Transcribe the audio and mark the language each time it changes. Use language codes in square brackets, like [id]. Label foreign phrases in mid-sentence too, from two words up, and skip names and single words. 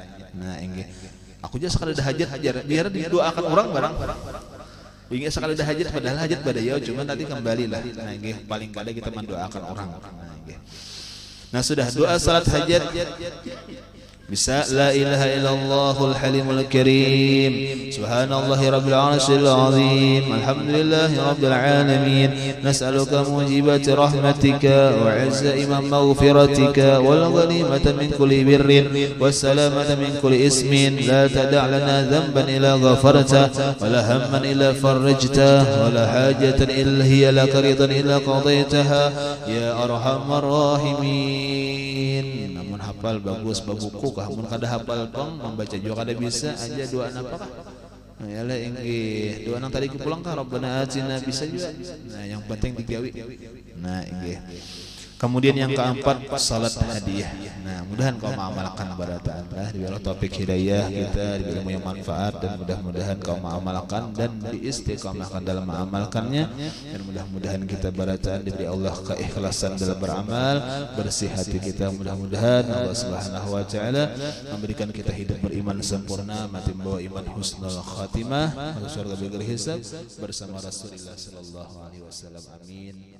[bjn] Nah enggi aku aja sekali ada hajat biar didoakan orang barang. Ingin sekali ada hajat padahal hajat pada ya cuma nanti kembali lah. Nah enggi paling kada kita mendoakan orang. Nah enggi. Nah sudah doa salat hajat bisa [ar] لا إله إلا الله الحليم الكريم سبحان الله رب العرش العظيم الحمد لله رب العالمين نسألك موجبات رحمتك وعزائم مغفرتك والغنيمة من كل بر والسلامة من كل إثم لا تدع لنا ذنبا إلا غفرته ولا هما إلا فرجته ولا حاجة هي لك رضا إلا قضيتها يا أرحم الراحمين. [bjn] Namun hafal bagus babuku mun kada hafal pang membaca juga kada bisa aja doa apa kah? Nah yalah inggih doa nang tadi pulang kah Rabbana atina bisa juga. Nah yang penting digawi. Nah inggih. Kemudian yang keempat salat hadiah. Nah mudahan kau mengamalkan barataan Allah diberi taufik hidayah kita diberi ilmu yang manfaat dan mudah-mudahan kau mengamalkan dan diistiqamahkan dalam mengamalkannya dan mudah-mudahan kita barataan diberi Allah keikhlasan dalam beramal bersih hati kita mudah-mudahan Allah [ar] سبحانه وتعالى [bjn] memberikan kita hidup beriman sempurna mati membawa iman [ar] حسن الخاتمة [bjn] masuk surga [ar] بغير حساب [bjn] bersama Rasulullah [ar] صلى الله عليه وسلم [bjn] amin.